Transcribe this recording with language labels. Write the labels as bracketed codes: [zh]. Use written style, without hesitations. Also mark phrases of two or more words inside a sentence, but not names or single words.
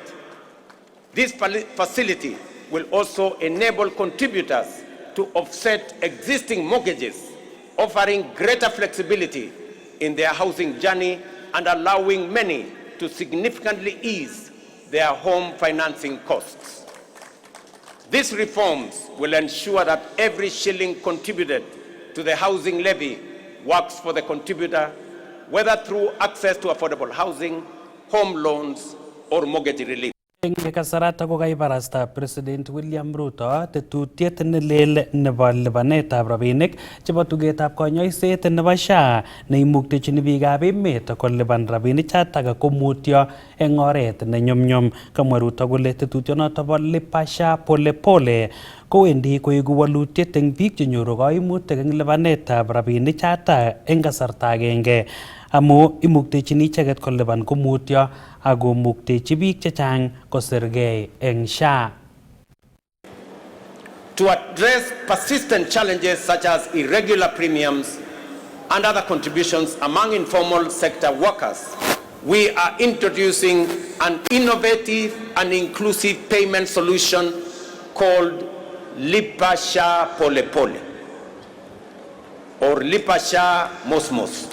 [en] This facility will also enable contributors to offset existing mortgages, offering greater flexibility in their housing journey and allowing many to significantly ease their home financing costs. These reforms will ensure that every shilling contributed to the housing levy works for the contributor, whether through access to affordable housing, home loans, or mortgage relief. [kln] Eng kasarata kokaibarasta President William Ruto tetutiet nelel nebo lipanetab rabinik chebo tugetab konyoiset nebo SHA neimuktechini biikab emet kolipan rabinik chotok komutyo eng oret nenyumnyum. Kamwa Ruto kole tetutionoto bo lipa SHA pole pole kowendi koiku walutiet eng biik chenyoru kaimutik eng lipanetab rabinik chotok eng kasarta agenge amu imuktechini icheket kolipan komutyo ako muktechi biik chechang kosirgei eng SHA. [en] To address persistent challenges such as irregular premiums, and other contributions among informal sector workers, we are introducing an innovative and inclusive payment solution called Lipa Sha Pole Pole or Lipa Sha Mos Mos.